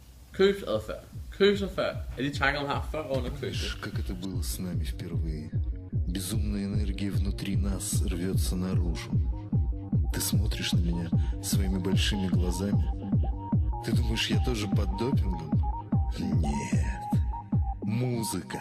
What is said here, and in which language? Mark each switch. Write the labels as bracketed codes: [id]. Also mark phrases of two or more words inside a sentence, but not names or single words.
[da] Købsadfærd. Købsadfærd er de tanker, man har før under købet. [ru] Как это было с нами впервые. Безумная энергия внутри нас рвется наружу. Ты смотришь на меня своими большими глазами. Ты думаешь, я тоже под допингом? Нет. Музыка.